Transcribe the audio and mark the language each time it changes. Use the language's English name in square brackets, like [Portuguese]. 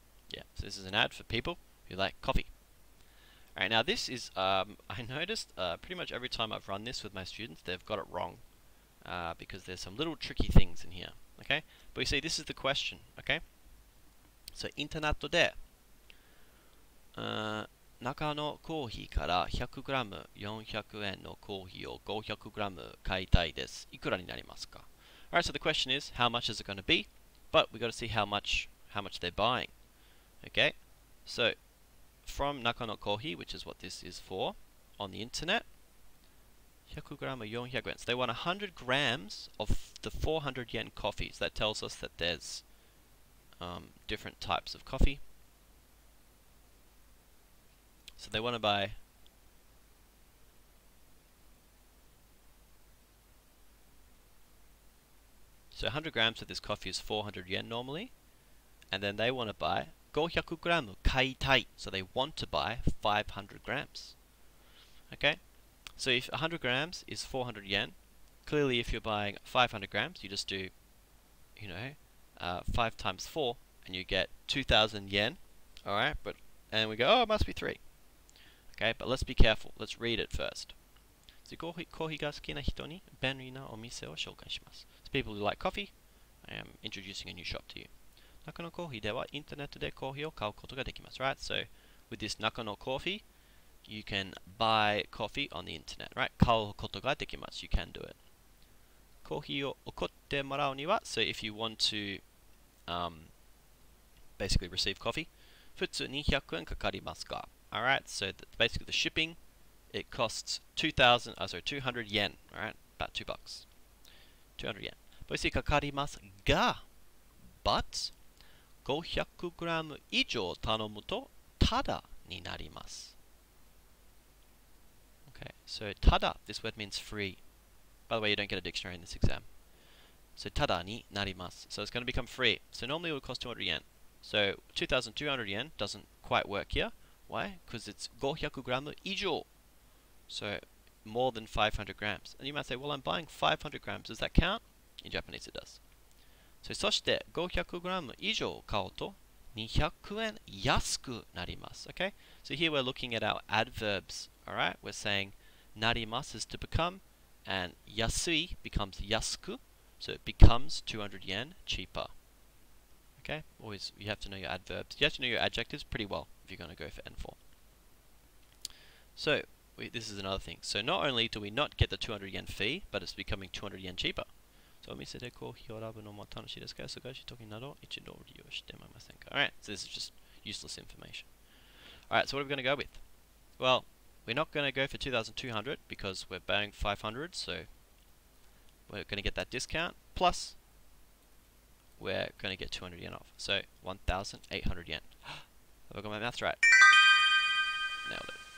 [English] Yeah, so this is an ad for people who like coffee. Alright, now this is, I noticed pretty much every time I've run this with my students, they've got it wrong. Because there's some little tricky things in here, okay? But you see, this is the question, okay? So, [Japanese] インターネットで、中のコーヒーから 100g 400円のコーヒーを 500g 買いたいです。いくらになりますか? [English] Alright, so the question is, how much is it going to be? But we've got to see how much they're buying, okay? So, from Nakano Coffee, which is what this is for, on the internet, 100g 400 yen. So they want 100 grams of the 400 yen coffee. So that tells us that there's different types of coffee. So they want to buy so 100 grams of this coffee is 400 yen normally. And then they want to buy 500g [Japanese] 買いたい. [English] So they want to buy 500 grams. Okay? So if 100 grams is 400 yen, clearly if you're buying 500 grams, you just do, you know, 5 times 4, and you get 2,000 yen. Alright, and we go, oh, it must be 3. Okay, but let's be careful. Let's read it first. [Japanese] So, コーヒーが好きな人に便利なお店を紹介します. [English] So people who like coffee, I am introducing a new shop to you. [Japanese] 中野コーヒーではインターネットでコーヒーを買うことができます. [English] Right, so with this Nakano Coffee, you can buy coffee on the internet, right? [Japanese] 買うことができます. [English] You can do it. [Japanese] コーヒーを送ってもらうには, [English] so if you want to basically receive coffee, [Japanese] 普通に200円かかりますか? [English] Alright, so basically the shipping, it costs 200 yen, alright? About $2. 200 yen. [Japanese] これかかりますが, [English] but [Japanese] 500g 以上頼むとタダになります. [English] Okay, so tada, this word means free. By the way, you don't get a dictionary in this exam. So [Japanese] tada ni narimasu. [English] So it's going to become free. So normally it would cost 200 yen. So 2,200 yen doesn't quite work here. Why? Because it's 500g 以上. So more than 500 grams. And you might say, well, I'm buying 500 grams. Does that count? In Japanese it does. [Japanese] そして 500g 以上買うと200円安くなります。 [English] Okay? So here we're looking at our adverbs. Alright? We're saying なります is to become, and 安い becomes 安く, so it becomes 200 yen cheaper. Okay? Always, you have to know your adverbs. You have to know your adjectives pretty well if you're going to go for N4. So, this is another thing. So not only do we not get the 200 yen fee, but it's becoming 200 yen cheaper. So, [Japanese] お店でコーヒーを選ぶのも楽しいですが、忙しい時など一度利用してみませんか? [English] Alright, so this is just useless information. Alright, so what are we going to go with? Well, we're not going to go for 2,200 because we're buying 500, so we're going to get that discount. Plus, we're going to get 200 yen off. So, 1,800 yen. Have I got my maths right? Nailed it.